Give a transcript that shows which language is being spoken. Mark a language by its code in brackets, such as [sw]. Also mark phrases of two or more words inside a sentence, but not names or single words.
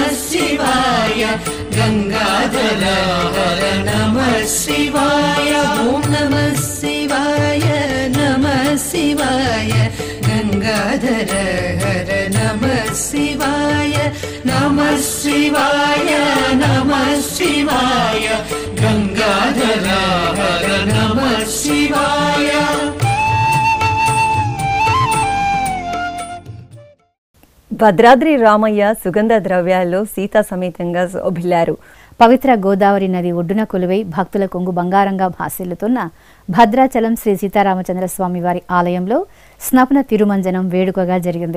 [sa] शिवाय, गंगाधर हर नमः शिवाय, ओम नमः शिवाय, नमः शिवाय, गंगाधर हर नमः शिवाय, नमः शिवाय, नमः शिवाय, गंगाधर हर नमः शिवाय. [te] భద్రాద్రి రామయ్య సుగంధ ద్రవ్యాల్లో సీతా సమేతంగా శోభిల్లారు. పవిత్ర గోదావరి నది ఒడ్డున కొలువై భక్తుల కొంగు బంగారంగా భాసిల్లుతున్న భద్రాచలం శ్రీ సీతారామచంద్రస్వామి వారి ఆలయంలో స్నపన తిరుమంజనం వేడుకగా జరిగింది.